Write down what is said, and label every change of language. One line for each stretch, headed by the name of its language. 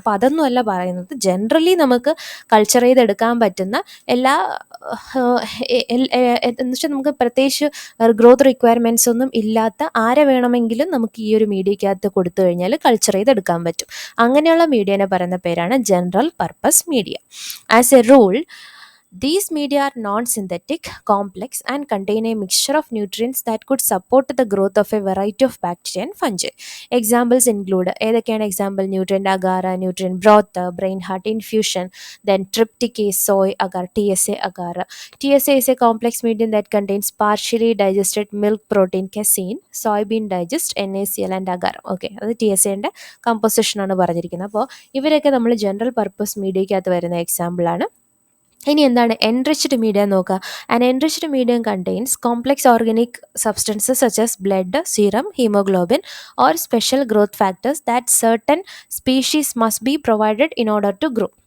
Malayalam: അപ്പോൾ അതൊന്നും അല്ല പറയുന്നത്, ജനറലി നമുക്ക് കൾച്ചർ ചെയ്തെടുക്കാൻ പറ്റുന്ന എല്ലാ എന്ന് വെച്ചാൽ നമുക്ക് പ്രത്യേകിച്ച് ഗ്രോത്ത് റിക്വയർമെൻറ്റ്സ് ഒന്നും ഇല്ലാത്ത ആരെ വേണമെങ്കിലും നമുക്ക് ഈ ഒരു മീഡിയക്കകത്ത് കൊടുത്തു കഴിഞ്ഞാൽ കൾച്ചർ ചെയ്തെടുക്കാൻ പറ്റും. അങ്ങനെയുള്ള മീഡിയനെ പറയുന്ന പേരാണ് general purpose media.
English: As a rule These media are non-synthetic, complex, and contain a mixture of nutrients that could support the growth of a variety of bacteria and fungi. Examples include
Malayalam: ഏതൊക്കെയാണ്
English: example? Nutrient agar, nutrient broth, brain heart infusion, then trypticase, soy agar, TSA agar. TSA is a complex medium that contains partially digested milk protein casein, soybean digest, NaCl and agar.
Malayalam: Okay, അത് TSAൻ്റെ കമ്പോസിഷനാണ് പറഞ്ഞിരിക്കുന്നത്. അപ്പോൾ ഇവരൊക്കെ നമ്മൾ general purpose മീഡിയയ്ക്കകത്ത് വരുന്ന എക്സാമ്പിളാണ്. ഇനി എന്താണ് enriched media നോക്കുക.
English: An enriched medium contains complex organic substances such as blood, serum, haemoglobin or special growth factors that certain species must be provided in order to grow.